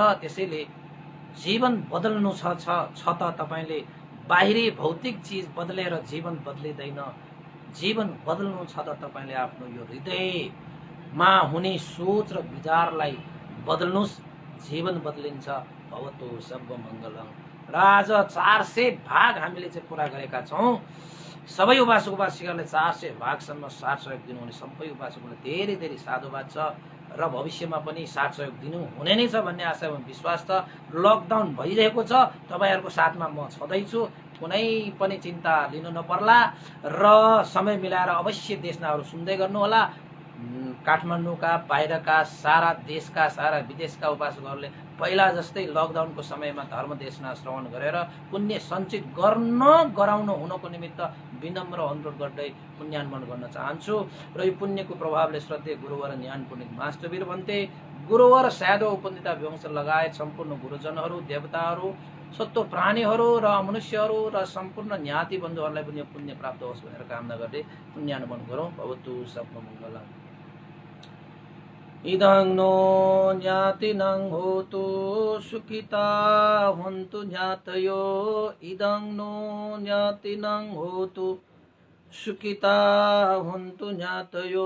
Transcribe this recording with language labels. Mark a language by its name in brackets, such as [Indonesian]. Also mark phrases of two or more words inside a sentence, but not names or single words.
[Nepali] त्यसैले जीवन बदल्नु छ त तपाईँले बाहिरी भौतिक चिज बदलेर जीवन बदलिँदैन। जीवन बदल्नु छ त तपाईँले आफ्नो यो हृदयमा हुने सोच र विचारलाई बदल्नुहोस्, जीवन बदलिन्छ। [Pali] भवतु सर्व मङ्गलम्। [Nepali] र आज 400 भाग हामीले चाहिँ पुरा गरेका छौँ। सबै उपासक उपासिकालाई 400 भागसम्म साथ सहयोग दिनुहुने सबै उपासकलाई धेरै धेरै साधुवाद छ र भविष्यमा पनि साथ सहयोग दिनु हुने नै छ भन्ने आशा एवं विश्वास छ। लकडाउन भइरहेको छ, तपाईँहरूको साथमा म छँदैछु, कुनै पनि चिन्ता लिनु नपर्ला र समय मिलाएर अवश्य देशनाहरू सुन्दै गर्नुहोला। काठमाडौँका बाहिरका सारा देशका सारा विदेशका उपासकहरूले पहिला जस्तै लकडाउनको समयमा धर्म देशना श्रवण गरेर पुण्य सञ्चित गराउन हुनको निमित्त विनम्र अनुरोध गर्दै पुण्यान्मन गर्न चाहन्छु। र यो पुण्यको प्रभावले श्रद्धेय गुरुवर ज्ञान पुण्य मास्टरवीर भन्थे गुरुवर साधु उपनिता वंश लगायत सम्पूर्ण गुरुजनहरू, देवताहरू, सत्व प्राणीहरू र मनुष्यहरू र सम्पूर्ण ज्ञाति बन्धुहरूलाई पनि पुण्य प्राप्त होस् भनेर कामना गर्दै पुण्यानुमन गरौँ। [Pali] भवतु सर्वमङ्गलम्। इदं नो ज्ञातिनं होतु सुखिता हन्तु ज्ञातयो। इदं नो ज्ञातिनं होतु सुखिता हन्तु ज्ञातयो।